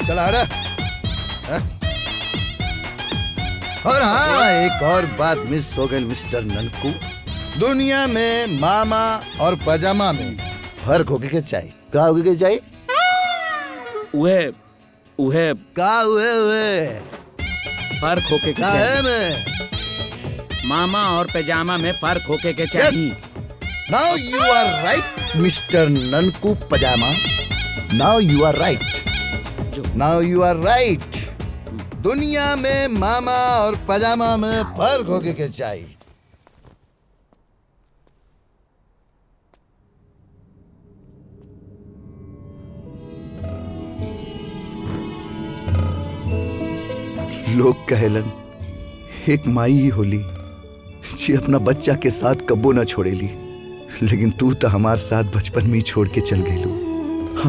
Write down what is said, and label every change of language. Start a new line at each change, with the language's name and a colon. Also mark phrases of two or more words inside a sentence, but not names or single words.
Bhojpuri: चला अरे और हाँ एक और बात मिस हो गई मिस्टर ननकू, दुनिया में मामा और पजामा में फर्क होके के चाहिए। का होके के चाहिए? उहे का हुए फर्क होके के चाहिए। मामा और पैजामा में फर्क होके के चाहिए।
English: Now you are right Mister Nanku Pajama, Now you are right, now you are right.
Bhojpuri: दुनिया में मामा और पजामा में फर्क होके के चाहिए। लोग कहलन एक माई ही होली जी अपना बच्चा के साथ कब्बो न छोड़ेली, लेकिन तू तो हमारे साथ बचपन में ही छोड़ के चल गई।